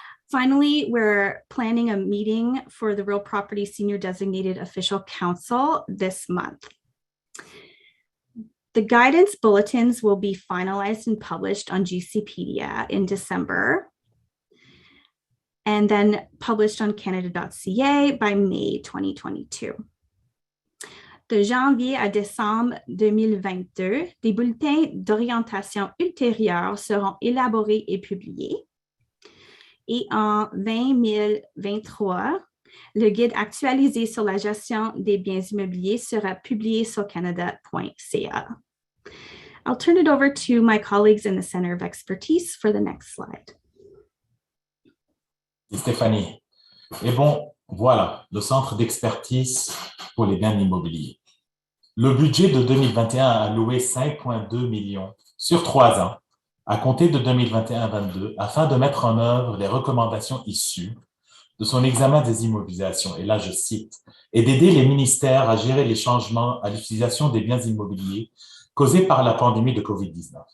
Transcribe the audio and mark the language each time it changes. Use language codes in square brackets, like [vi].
[en] Finally, we're planning a meeting for the Real Property Senior Designated Official Council this month. The guidance bulletins will be finalized and published on GCpedia in December, and then published on canada.ca by May 2022. [fr] De janvier à décembre 2022, des bulletins d'orientation ultérieure seront élaborés et publiés. Et en 2023, le guide actualisé sur la gestion des biens immobiliers sera publié sur canada.ca. [en] I'll turn it over to my colleagues in the Center of Expertise for the next slide. [fr] Stéphanie. Et bon, voilà, le Centre d'expertise pour les biens immobiliers. Le budget de 2021 a alloué 5,2 millions sur 3 ans, à compter de 2021-22, afin de mettre en œuvre les recommandations issues de son examen des immobilisations, et là je cite, et d'aider les ministères à gérer les changements à l'utilisation des biens immobiliers causés par la pandémie de COVID-19.